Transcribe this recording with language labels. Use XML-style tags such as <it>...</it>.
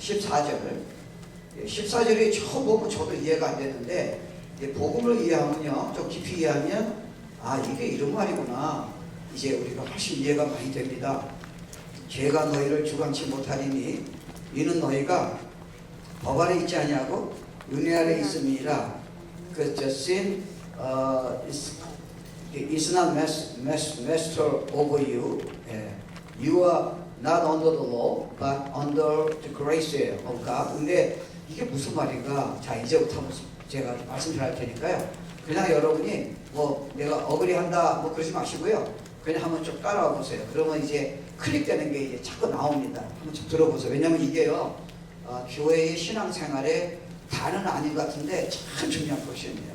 <ko>14절 14절이 처음 보면 저도 이해가 안 되는데 복음을 이해하면요. 좀 깊이 이해하면 이게 이런 말이구나. 이제 우리가 훨씬 이해가 많이 됩니다. 죄가 너희를 주관치 못하리니 이는 너희가 법 아래 있지 아니하고 은혜 아래 있음이라.</ko> <en>그 sin is not master over you. You are not under the law, but under the grace of God.</en> <ko>근데 이게 무슨 말인가? 자, 이제부터 제가 말씀드릴 테니까요. 그냥 여러분이 뭐 내가 어그리한다 뭐 그러지 마시고요. 그냥 한번 좀 따라와 보세요. 그러면 이제 클릭되는 게 이제 자꾸 나옵니다. 한번 좀 들어보세요. 왜냐면 이게요, 교회의 신앙생활에 다는 아닌 것 같은데 참 중요한 것이에요.</ko>